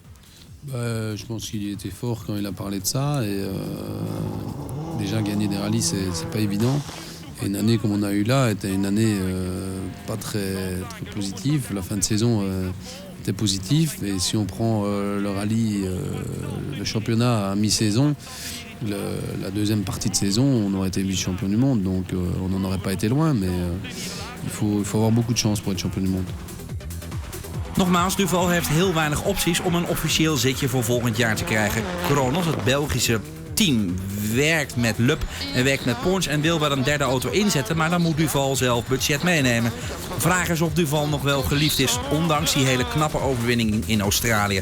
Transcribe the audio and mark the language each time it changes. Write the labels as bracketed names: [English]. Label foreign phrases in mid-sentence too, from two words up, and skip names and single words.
[French] Je pense qu'il était fort quand il a parlé de ça et déjà gagner des rallyes c'est pas évident et une année comme on a eu là était une année pas très positive. La fin de saison était positive et si on prend le rallye, le championnat à mi-saison, la deuxième partie de saison on aurait été vice-champion du monde, donc on n'en aurait pas été loin, mais il faut avoir beaucoup de chance pour être champion du monde. [Dutch] Nogmaals, Duval heeft heel weinig opties om een officieel zitje voor volgend jaar te krijgen. Kronos, het Belgische team, werkt met Lub en werkt met Porsche en wil wel een derde auto inzetten, maar dan moet Duval zelf budget meenemen. Vraag is of Duval nog wel geliefd is, ondanks die hele knappe overwinning in Australië.